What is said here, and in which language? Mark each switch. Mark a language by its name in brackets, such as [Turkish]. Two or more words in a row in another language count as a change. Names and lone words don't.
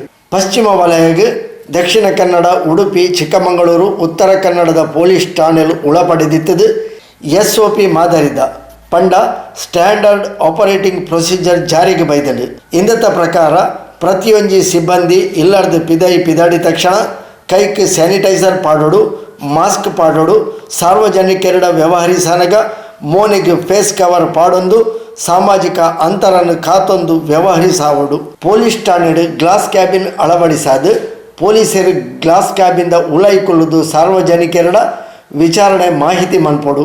[Tulu] ಪಶ್ಚಿಮ ವಲಯಗೆ ದಕ್ಷಿಣ ಕನ್ನಡ, ಉಡುಪಿ, ಚಿಕ್ಕಮಗಳೂರು, ಉತ್ತರ ಕನ್ನಡದ ಪೊಲೀಸ್ ಠಾಣೆಲು ಒಳಪಡೆದಿತ್ತದು SOP ಮಾದರಿದ ಪಂಡ [English] standard operating procedure [Tulu] ಜಾರಿಗೆ ಬೈದಳು. ಇಂದತ ಪ್ರಕಾರ ಪ್ರತಿಯೊಂದು ಸಿಬ್ಬಂದಿ ಇಲ್ಲರ್ದು ಪಿದಾಡಿ ತಕ್ಷಣ ಕೈಗೆ ಸ್ಯಾನಿಟೈಸರ್ ಪಾಡೋಡು, ಮಾಸ್ಕ್ ಪಾಡೋಡು, ಸಾರ್ವಜನಿಕರ ವ್ಯವಹರಿಸಾನಗ ಮೋನಿಗೆ [English] face cover [Tulu] ಪಾಡೊಂದು, ಸಾಮಾಜಿಕ ಅಂತರನ್ನು ಕಾತೊಂದು ವ್ಯವಹರಿಸಾವಡು. ಪೊಲೀಸ್ ಠಾಣೆಡು [English] glass cabin [Tulu] ಅಳವಡಿಸಾದು ಪೊಲೀಸರು ಗ್ಲಾಸ್ ಕ್ಯಾಬಿಂದ ಉಳೈಕೊಳ್ಳುವುದು ಸಾರ್ವಜನಿಕರ ವಿಚಾರಣೆ ಮಾಹಿತಿ ಮನ್ಪೊಡು.